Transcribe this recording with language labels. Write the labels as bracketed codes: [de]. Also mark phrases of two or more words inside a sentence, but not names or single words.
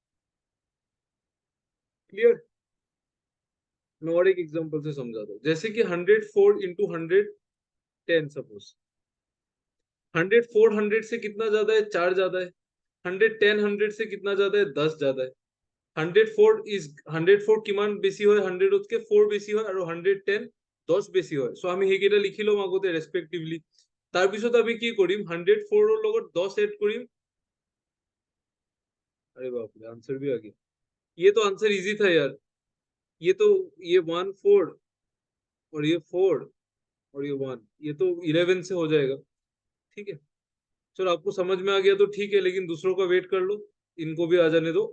[hi] क्लियर। मैं और एक एग्जांपल से समझा दो, जैसे कि 104 इंटू 110, सपोज 104 100 से कितना ज्यादा है, 4 ज्यादा है। 110 100 से कितना ज्यादा है, 10 ज्यादा है। [as] 104 ইজ 104 কিমান বেশি হয় 100 কে 4 বেশি হয় আৰু 110 10 বেশি হয়। সো আমি সেইকেইটা লিখি লম আগতে ৰেসপেক্টিভলি। তাৰপিছত আমি কি কৰিম, 104 ৰ লগত 10 এড কৰিম। [hi] अरे बाप रे, आंसर भी आ गया। ये तो आंसर इजी था यार। ये तो, ये 1 4 और ये 4 और ये 1, ये तो 11 से हो जाएगा। ठीक है, चलो आपको समझ में आ गया तो ठीक है, लेकिन दूसरों का वेट कर लो, इनको भी आ जाने दो।